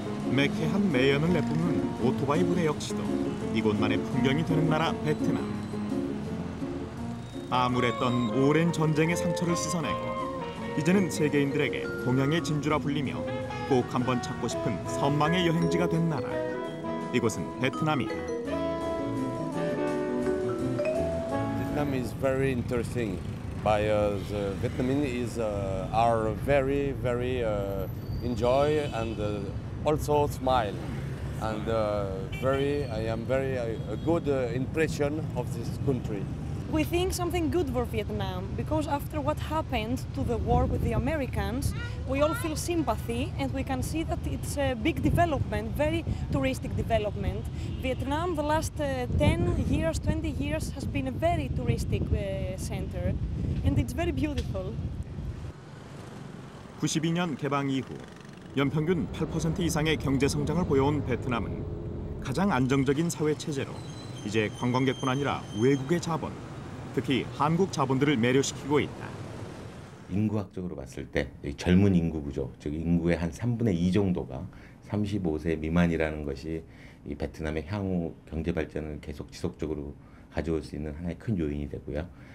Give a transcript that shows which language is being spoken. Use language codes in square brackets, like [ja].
[ko] 매캐한 매연을 내뿜는 오토바이 부대 역시도 이곳만의 풍경이 되는 나라 베트남. 암울했던 오랜 전쟁의 상처를 씻어내고 이제는 세계인들에게 동양의 진주라 불리며 꼭 한번 찾고 싶은 선망의 여행지가 된 나라. 이곳은 베트남이다. [en] Vietnam is very interesting. By the Vietnamese is are very enjoy and also smile and I am very a good impression of this country. We think something good for Vietnam because after what happened to the war with the Americans, we all feel sympathy and we can see that it's a big development, very touristic development. Vietnam the last 10 years, 20 years has been a very touristic center and it's very beautiful. [ko] 92년 개방 이후 연평균 8% 이상의 경제 성장을 보여온 베트남은 가장 안정적인 사회 체제로 이제 관광객뿐 아니라 외국의 자본, 특히 한국 자본들을 매료시키고 있다. 인구학적으로 봤을 때 젊은 인구 구조, 즉 인구의 한 3분의 2 정도가 35세 미만이라는 것이 이 베트남의 향후 경제 발전을 계속 지속적으로 가져올 수 있는 하나의 큰 요인이 되고요.